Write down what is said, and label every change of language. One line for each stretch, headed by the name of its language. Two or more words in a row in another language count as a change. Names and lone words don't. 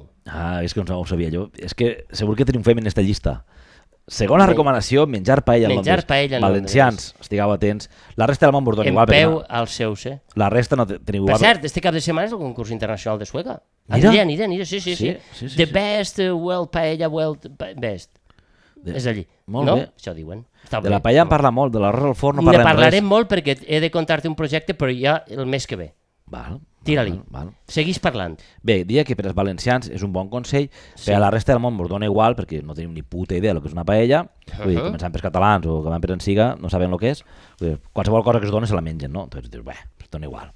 Catalan: És que no ho sabia jo. És que segur que triomfem en esta llista. Segona recomanació, menjar paella en Menjar Londres. paella en Valencians, estigueu atents. La resta del món vos dona En igual. perquè peu no- als seus, eh? La resta no teniu Per igual. cert, este cap de setmana és el concurs internacional de Sueca. Mira. Aniré, sí. Sí.
English: The best world paella, best.
Catalan: És allí. Molt no? bé. Això diuen. Està De bé. la paella en parla molt, de l'arròs al forn no Ne parlem parlarem res. molt perquè he de contar-te un projecte, però ja el mes que ve. Val, Tira-li. val. Seguís parlant. Bé, diria que per als valencians és un bon consell, Sí. per a la resta del món ens dona igual perquè no tenim ni puta idea del que és una paella, vull dir, començant pels catalans o que van per en siga, no saben el que és, vull dir, qualsevol cosa que es dona se la mengen, no?